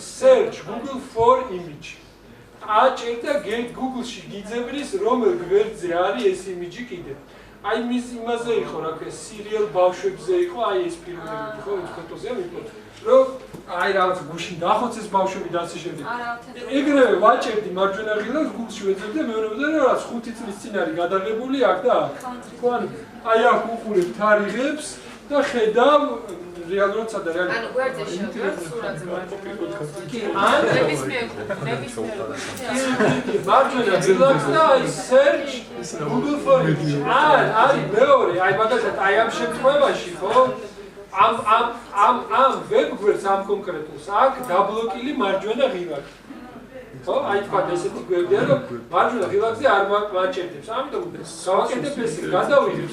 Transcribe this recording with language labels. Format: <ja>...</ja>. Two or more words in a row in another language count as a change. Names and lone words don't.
<en>search Google for image</en> <ka>აჭერდა Google-ში გიძებნის რომელ გვერდზე არის ეს იმიჯი კიდე აი მის იმაზე იყო რა ქვია სერიალ ბავშვებზე იყო აი ეს ფილმები ხო ფოტოზე მიყო რომ აი რაღაც გუშინ დახოცეს ბავშვები და ასე შემდეგ ეგრევე ვაჭერდი მარჯვენა ღილაკს Google-ში ვეძებდი მეუბნებოდა რომ რაც 5 წლის წინ არის გადაღებული აქ და აქ ხო აი აქ უყურებ თარიღებს და ხედავ რეალურად სადა რეალურად ანუ გვერდზე შევდივარ სურათზე მარჯვენა კი ნებისმიერ მარჯვენა ღილაკს და აი</ka> <en>search Google for image</en> <ka>არის მეორე აი მაგალითად აი ამ შემთხვევაში ხო ამ ვებგვერდს ამ კონკრეტულს აქ დაბლოკილი მარჯვენა ღილაკი ხო აი თქვა ესეთი გვერდია რომ მარჯვენა ღილაკზე არ მაჭერდებს ამიტომ გავაკეთებ ესე გადავიღებ</ka>